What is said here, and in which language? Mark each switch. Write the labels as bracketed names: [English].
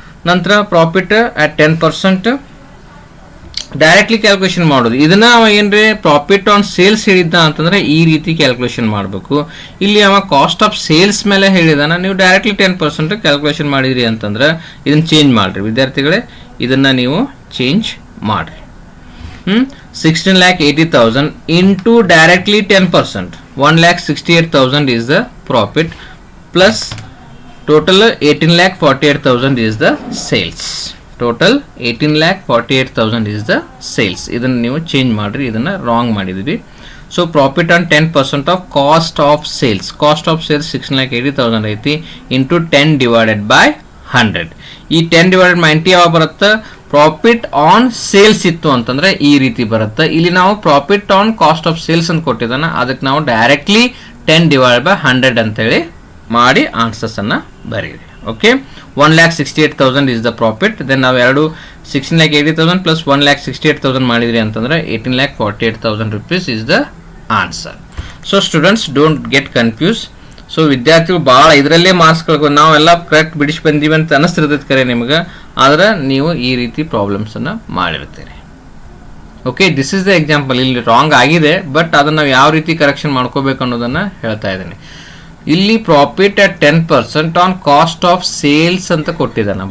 [English] ನಂತರ profit at 10% directly calculation [Kannada] ಮಾಡೋದು. ಇದನ್ನ ಅವ ಏನ್ರಿ ಪ್ರಾಫಿಟ್ ಆನ್ ಸೇಲ್ಸ್ ಹೇಳಿದ್ದ ಅಂತಂದ್ರೆ ಈ ರೀತಿ ಕ್ಯಾಲ್ಕುಲೇಷನ್ ಮಾಡಬೇಕು. ಇಲ್ಲಿ ಅವ ಕಾಸ್ಟ್ ಆಫ್ ಸೇಲ್ಸ್ ಮೇಲೆ ಹೇಳಿದಾನ, ನೀವು ಡೈರೆಕ್ಟ್ಲಿ 10% ಕ್ಯಾಲ್ಕುಲೇಷನ್ ಮಾಡಿದ್ರಿ ಅಂತಂದ್ರೆ ಇದನ್ನ ಚೇಂಜ್ ಮಾಡ್ರಿ ವಿದ್ಯಾರ್ಥಿಗಳೇ, ಇದನ್ನ ನೀವು ಚೇಂಜ್ ಮಾಡ್ರಿ. [English] 16,80,000 into directly 10%, 1,68,000 is the profit, plus total 18,48,000 is the sales. Total 18,48,000 is the sales. [Kannada] ಇದನ್ನು ನೀವು ಚೇಂಜ್ ಮಾಡ್ರಿ, ಇದನ್ನು ರಾಂಗ್ ಮಾಡಿದ್ವಿ. [English] So profit on 10% of cost of sales. Cost of sales 16,80,000 ಐತಿ, into 10 divided by 100. [Kannada] ಈ 10 ಡಿವೈಡೆಡ್ ಬೈ 90 ಯಾವಾಗ ಬರುತ್ತೆ, profit on sales ಇತ್ತು ಅಂತಂದ್ರೆ ಈ ರೀತಿ ಬರುತ್ತೆ. ಇಲ್ಲಿ ನಾವು profit on cost of sales ಅಂತ ಕೊಟ್ಟಿದ್ದಾನ, ಅದಕ್ಕೆ ನಾವು ಡೈರೆಕ್ಟ್ಲಿ 10 ಡಿವೈಡೆಡ್ ಬೈ 100 ಅಂತೇಳಿ ಮಾಡಿ ಆನ್ಸರ್ಸ್ ಅನ್ನ ಬರೀರಿ. [English] Okay, 1,68,000 is the profit. then [Kannada] ನಾವು ಎರಡು [English] 16,80,000 plus 1,68,000 [Kannada] ಮಾಡಿದ್ರಿ ಅಂತಂದ್ರೆ [English] 18,48,000 rupees is the answer. So students don't get confused. [Kannada] So ವಿದ್ಯಾರ್ಥಿಗಳು ಭಾಳ ಇದರಲ್ಲೇ ಮಾರ್ಕ್ಸ್ ಕಳ್ಕೊಂಡು ನಾವೆಲ್ಲ ಕರೆಕ್ಟ್ ಬಿಡಿಸಿ ಬಂದೀವಿ ಅಂತ ಅನಿಸ್ತಿರ್ತೈತೆ ಕರೆ ನಿಮ್ಗೆ, ಆದ್ರೆ ನೀವು ಈ ರೀತಿ ಪ್ರಾಬ್ಲಮ್ಸನ್ನು ಮಾಡಿರ್ತೀರಿ. [English] Okay, this is the example. [Kannada] ಇಲ್ಲಿ ರಾಂಗ್ ಆಗಿದೆ, ಬಟ್ ಅದನ್ನು ನಾವು ಯಾವ ರೀತಿ ಕರೆಕ್ಷನ್ ಮಾಡ್ಕೋಬೇಕು ಅನ್ನೋದನ್ನು ಹೇಳ್ತಾ ಇದ್ದೀನಿ. ಇಲ್ಲಿ profit at 10% on cost of sales ಅಂತ ಕೊಟ್ಟಿದ್ದಾನೆ.